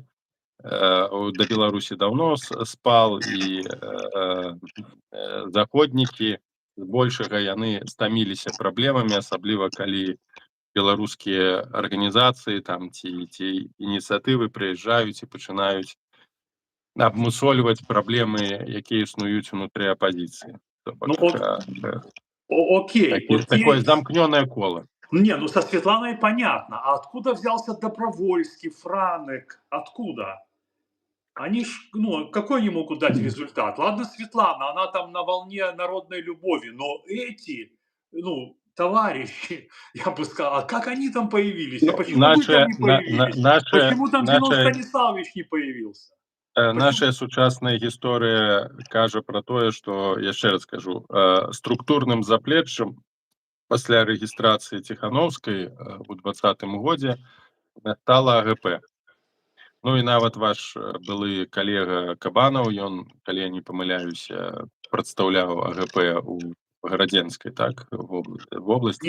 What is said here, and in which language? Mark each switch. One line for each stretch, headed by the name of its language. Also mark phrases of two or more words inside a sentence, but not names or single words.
Belarusian: Да Беларусі даўно спал, і заходнікі збольшага яны стаміліся праблемамі, асабліва калі беларускія арганізацыі там ці ініцыятывы прыязджаюць і пачынаюць абмусольваць праблемы, якія існуюць унутры апазіцыі.
Russian: Ну вот, окей,
Belarusian: Такое
Russian: окей.
Belarusian: замкнёнае кола.
Russian: Не, ну со Светланой понятно. А откуда взялся Добровольский, Франек? Откуда? Они ж, ну, какой они могут дать результат? Ладно, Светлана, она там на волне народной любови, но эти, ну, товарищи, я бы сказал, а как они там появились? И почему вы там не появились? Почему там Зенон Станиславович не появился?
Belarusian: Наша сучасная гісторыя кажа пра тое, што, яшчэ раз скажу, структурным заплеччам пасля рэгістрацыі Ціхановскай у 2020 годзе стала АГП. Ну і нават ваш былы калега Кабанаў, ён, калі я не памыляюся, прадстаўляў АГП у Гарадзенскай, так, вобласці.